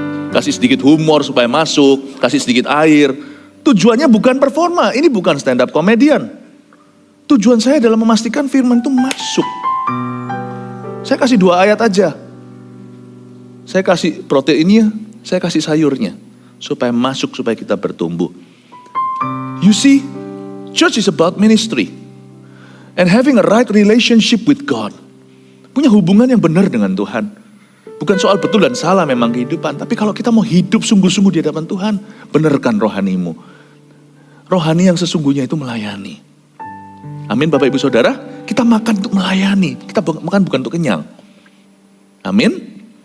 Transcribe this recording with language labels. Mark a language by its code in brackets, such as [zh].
[id] Kasih sedikit humor supaya masuk, kasih sedikit air. Tujuannya bukan performa, ini bukan stand up comedian. Tujuan saya adalah memastikan firman itu masuk. Saya kasih 2 ayat aja. Saya kasih proteinnya, saya kasih sayurnya. Supaya masuk, supaya kita bertumbuh. [en] You see, church is about ministry. And having a right relationship with God. [id] Punya hubungan yang benar dengan Tuhan. Bukan soal betul dan salah memang kehidupan. Tapi kalau kita mau hidup sungguh-sungguh di hadapan Tuhan, benarkan rohanimu. Rohani yang sesungguhnya itu melayani. Amin Bapak Ibu Saudara, kita makan untuk melayani. Kita makan bukan untuk kenyang. Amin.